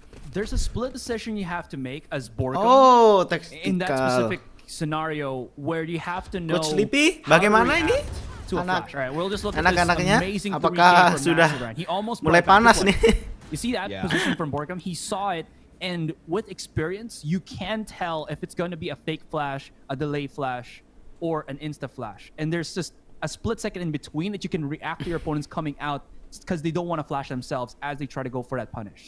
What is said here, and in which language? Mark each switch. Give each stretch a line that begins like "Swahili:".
English: There's a split decision you have to make as Borkum in that specific scenario where you have to know
Indonesian: Coach Sleepy, bagaimana ini? Anak-anaknya apakah sudah mulai panas nih?
English: You see that position from Borkum? He saw it, and with experience, you can tell if it's going to be a fake flash, a delay flash, or an insta flash. And there's just a split second in between that you can react to your opponents coming out because they don't want to flash themselves as they try to go for that punish.